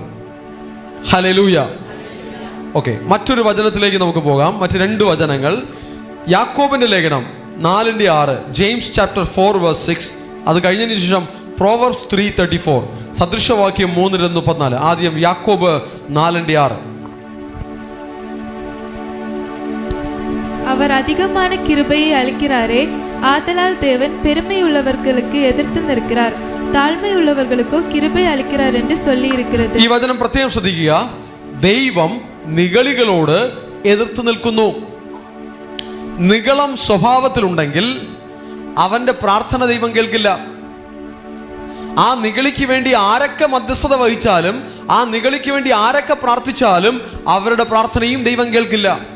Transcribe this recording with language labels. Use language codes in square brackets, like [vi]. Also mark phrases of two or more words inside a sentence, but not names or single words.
[ml] ഹല്ലേലൂയ. ഓക്കെ, മറ്റൊരു വചനത്തിലേക്ക് നമുക്ക് പോകാം. മറ്റ് 2 വചനങ്ങൾ. യാക്കോബിന്റെ ലേഖനം 4:6, ജെയിംസ് ചാപ്റ്റർ 4:6. അത് കഴിഞ്ഞതിന് ശേഷം പ്രോവർബ്സ് 3:34, സദൃശവാക്യം 3:34. ആദ്യം യാക്കോബ് 4:6. [ta] அவர் அதிகமான கிருபையை அளிக்கிறாரே, ஆதலால் தேவன் பெருமையுள்ளவர்களுக்கு எதிர்த்து நிற்கிறார், தாழ்மை உள்ளவர்க்கோ கிருபை அளிக்கிறார் என்று சொல்லி இருக்கிறது. [ml] ഈ വചനം പ്രത്യേകം ശ്രദ്ധിക്കുക. ദൈവം നിഗളികളോട് എതിർത്ത് നിൽക്കുന്നു. നിഗളം സ്വഭാവത്തിലുണ്ടെങ്കിൽ അവന്റെ പ്രാർത്ഥന ദൈവം കേൾക്കില്ല. ആ നിഗളിക്ക് വേണ്ടി ആരൊക്കെ മധ്യസ്ഥത വഹിച്ചാലും, ആ നിഗളിക്ക് വേണ്ടി ആരൊക്കെ പ്രാർത്ഥിച്ചാലും അവരുടെ പ്രാർത്ഥനയും ദൈവം കേൾക്കില്ല.